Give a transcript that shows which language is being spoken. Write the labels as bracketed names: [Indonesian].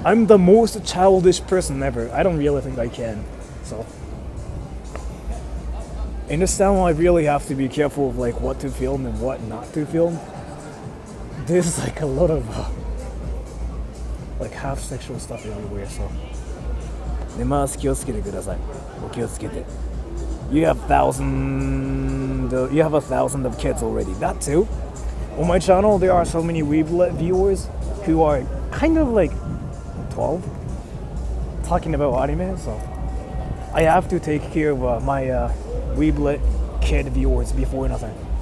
[English] I'm the most childish person ever. I don't really think I can. So, in this town, I really have to be careful of like what to film and what not to film. There's like a lot of like half sexual stuff everywhere. [Japanese] So, 寝ます気をつけてください。お気をつけて。 [English] You have a thousand of kids already. That too. On my channel, there are so many Weeblet viewers who are kind of like 12, talking about anime. So I have to take care of my Weeblet kid viewers before nothing.